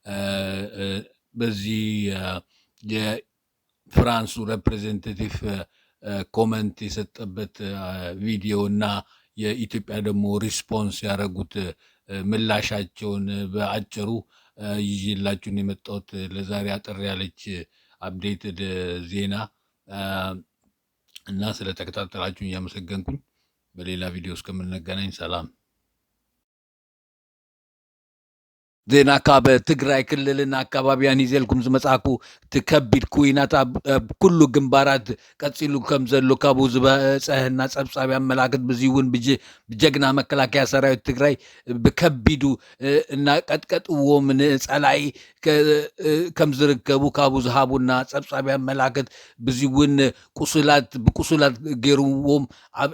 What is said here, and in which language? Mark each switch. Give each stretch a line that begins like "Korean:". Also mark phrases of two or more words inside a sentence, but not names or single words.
Amharic: በዚህ የፍራንሱ ሬፕሬዘንታቲቭ ኮመንት የሰጠበት ቪዲዮ እና የኢትዮጵያ ደግሞ ሪስፖንስ ያደረጉት ምላሻቸውን በአጭሩ ይዤላችሁን የመጣሁት ለዛሬ አጠር ያለች አፕዴትድ ዜና እና ስለተከታተላችሁን እያመሰገንኩኝ በሌላ ቪዲዮ እስከምንገናኝ ሰላም።
Tigrinya: ዜና ካብ ትግራይ ክልልን ኣከባቢያን ሂዘልኩም ዝመጻእኩ ትከቢድ ኩናት ኣብ ኩሉ ግንባራት ቀፂሉ ከም ዘሎ ካብኡ ዝበፅሐና ፀብፃብ ኣመላክት በዚ እውን ብጀግና መከላከያ ሰራዊት ትግራይ ብከቢዱ እናቀጥቀጥዎም ንፀላኢ ከም ዝርከቡ ካብኡ ዝሃቡና ፀብፃብ ኣመላክት በዚ እውን ብቁሱላት ገይርዎም ኣብ